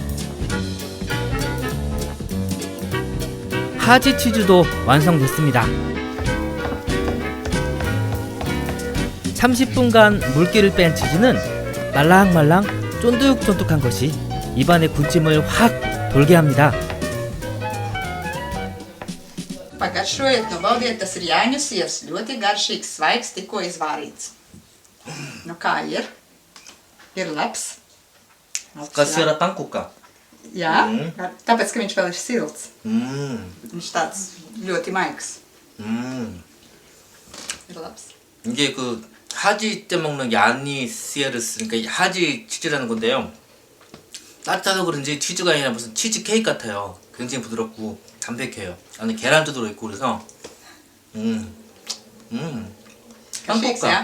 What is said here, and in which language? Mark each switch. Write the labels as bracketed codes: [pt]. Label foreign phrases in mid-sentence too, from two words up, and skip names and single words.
[ko] 하지 치즈도 완성됐습니다. 30분간 물기를 뺀 치즈는 말랑말랑 쫀득쫀득한 것이 입안의 군침을 확 돌게 합니다. [lv] Pagaršojiet, nu baudiet, tas ir jāņu sirs. Ļoti garšīgs, svaigs, tikko izvārīts. Nu kā ir? Ir labs. 가스라 빵국가. Jā, tāpēc, ka viņš vēl ir silts. 음, Viņš tāds ļoti maigs. Ir labs. [ko] 이게 그 하지 때 먹는 [lv] Jāņu siers, [ko] 그러니까 하지 치즈라는 건데요. 따뜻해서 그런지 치즈가 아니라 무슨 치즈 케이크 같아요. 굉장히 부드럽고 담백해요. 안에 계란도 들어있고 그래서 [lv] Garšīgs, jā?